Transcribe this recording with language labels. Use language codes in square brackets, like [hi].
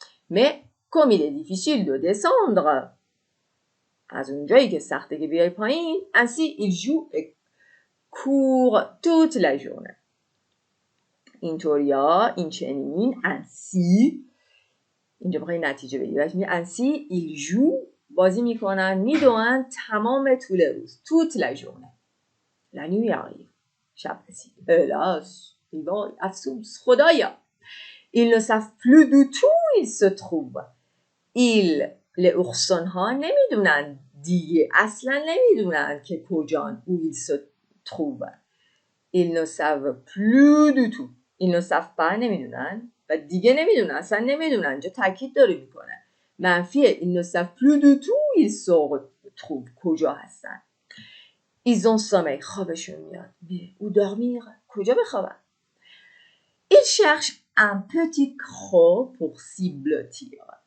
[fr] Mais comme il est difficile de descendre، [fa] از اونجایی که سخته که بیای پایین، [fr] ainsi il joue et court toute la journée. [fa] اینطوریا، این چنین، ainsi، اینجا بخوایی نتیجه بگیری، [fr] ainsi il joue، [fa] بازی میکنن، میدوئن تمام طول روز. [fr] toute la journée. La nuit arrive. [fa] شب رسید. hélas، افسوس، خدایا. [fr] Ils ne savent plus du tout où ils se trouvent. [fa] les oursons ها نمیدونن دیگه، اصلا نمیدونن که کجان. [fr] où ils se trouvent. Ils ne savent plus du tout. Ils ne savent pas، [fa] نمیدونن، و دیگه نمیدونن، اصلا نمیدونن. اینجا تاکید داره میکنه. منفیه. [fr] Ils ne savent plus du tout où ils se trouvent. [fa] کجا هستن. [fr] Ils ont sommeil. [fa] خوابشون میاد. [fr] Mais où dormir؟ [fa] کجا بخوابن؟ [fr] Ils cherchent un petit croc pour s'y blottir.